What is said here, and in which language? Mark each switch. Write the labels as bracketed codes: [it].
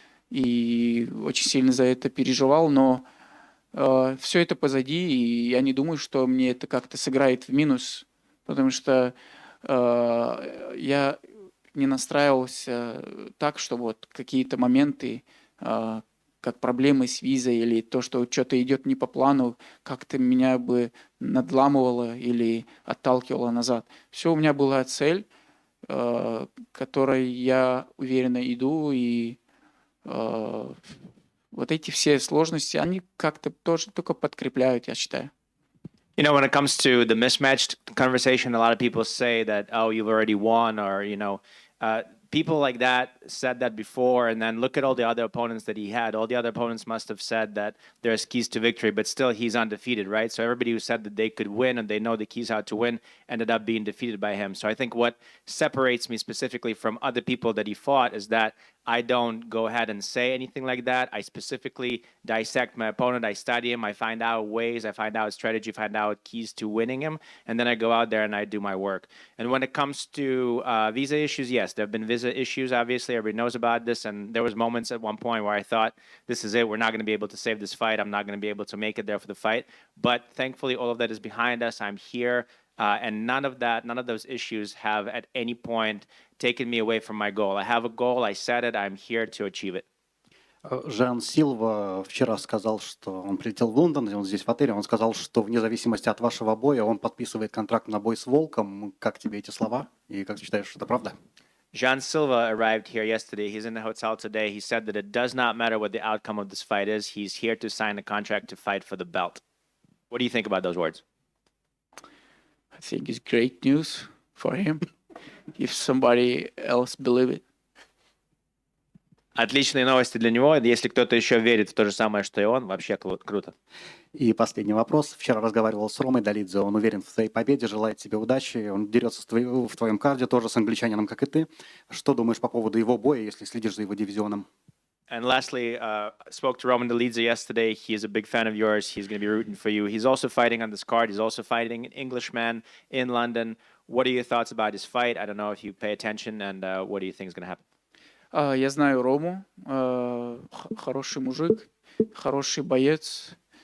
[ru] И очень сильно за это переживал, но все это позади, и я не думаю, что мне это как-то сыграет в минус, потому что я не настраивался так, что вот какие-то моменты, как проблемы с визой или то, что что-то идет не по плану, как-то меня бы надламывало или отталкивало назад. Все, у меня была цель, к которой я уверенно иду, и вот эти все сложности, они как-то тоже только подкрепляют, я считаю. [en] You know, when it comes to the mismatched conversation, a lot of people say that, oh, you've already won, or, you know, people like that said that before, and then look at all the other opponents that he had. All the other opponents must have said that there's keys to victory, but still he's undefeated, right? So everybody who said that they could win and they know the keys how to win ended up being defeated by him. So I think what separates me specifically from other people that he fought is that I don't go ahead and say anything like that. I specifically dissect my opponent. I study him. I find out ways. I find out strategy. Find out keys to winning him. And then I go out there and I do my work. And when it comes to visa issues, yes, there have been visa issues. Obviously, everybody knows about this. And there was moments at one point where I thought, this is it. We're not going to be able to save this fight. I'm not going to be able to make it there for the fight. But thankfully, all of that is behind us. I'm here. And none of those issues have at any point taken me away from my goal. I have a goal, I set it, I'm here to achieve it. [ru] Жан Силва вчера сказал, что он прилетел в Лондон, и он здесь в отеле, он сказал, что вне зависимости от вашего боя он подписывает контракт на бой с Волком. Как тебе эти слова? И как ты считаешь, что это правда? [en] Jean Silva arrived here yesterday. He's in the hotel today. He said that it does not matter what the outcome of this fight is. He's here to sign a contract to fight for the belt. What do you think about those words? I think it's great news for him if somebody else believe it. [ru] Отличные новости для него. Если кто-то еще верит в то же самое, что и он, вообще круто. И последний вопрос. Вчера разговаривал с Ромой Долидзе. Он уверен в твоей победе, желает тебе удачи. Он дерется в твоем карде тоже с англичанином, как и ты. Что думаешь по поводу его боя, если следишь за его дивизионом? [en] And lastly, spoke to Roman Dolidze yesterday. He is a big fan of yours. He's going to be rooting for you. He's also fighting on this card. He's also fighting an Englishman in London. What are your thoughts about his fight? I don't know if you pay attention, and what do you think is going to happen? [ru] Я знаю Рому, хороший мужик, хороший боец.